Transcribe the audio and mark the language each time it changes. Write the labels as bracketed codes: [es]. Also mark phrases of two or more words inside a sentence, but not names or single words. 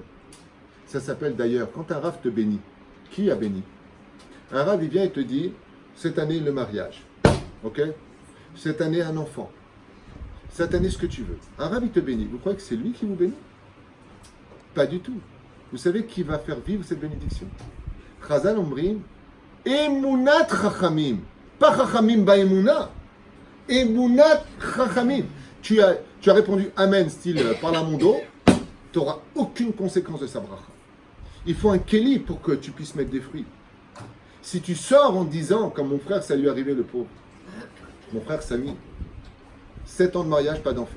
[fr] Ça s'appelle d'ailleurs, quand un Rav te bénit, qui a béni? Un Rav, il vient et te dit, cette année le mariage, ok? Cette année un enfant, cette année ce que tu veux. Un Rav, il te bénit. Vous croyez que c'est lui qui vous bénit? Pas du tout. Vous savez qui va faire vivre cette bénédiction? [he] חז"ל אומרים, אמונת חכמים. Pas חכמים באמונה. אמונת חכמים. [fr] Tu as répondu Amen, style parle à mon dos, tu n'auras aucune conséquence de sa bracha. Il faut un kéli pour que tu puisses mettre des fruits. Si tu sors en disant, comme mon frère, ça lui est arrivé le pauvre, mon frère Samy, 7 ans de mariage, pas d'enfant.